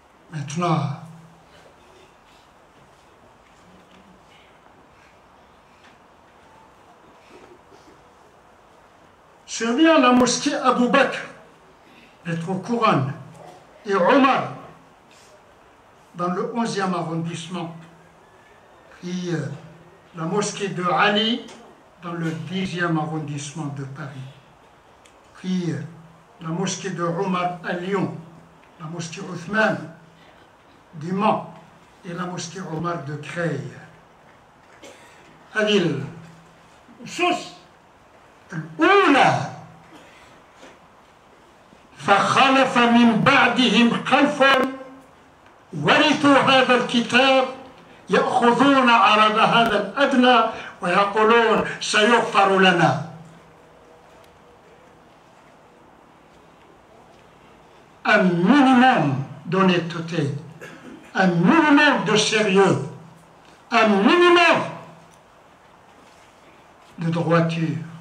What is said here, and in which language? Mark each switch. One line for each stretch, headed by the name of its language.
French: Maintenant, survient la mosquée Abou Bakr, lettre aux couronnes, et Omar, dans le 11e arrondissement, puis la mosquée de Ali dans le 10e arrondissement de Paris. Puis la mosquée de Omar à Lyon, la mosquée Othman du Mans et la mosquée Omar de Creil.
Arabic: هذه الأسس الأولى فخلف من بعدهم خلف ورثوا هذا الكتاب يأخذون عرض هذا الأدنى ويقولون سيغفر لنا.
French: Un minimum d'honnêteté, un minimum de sérieux, un minimum de droiture.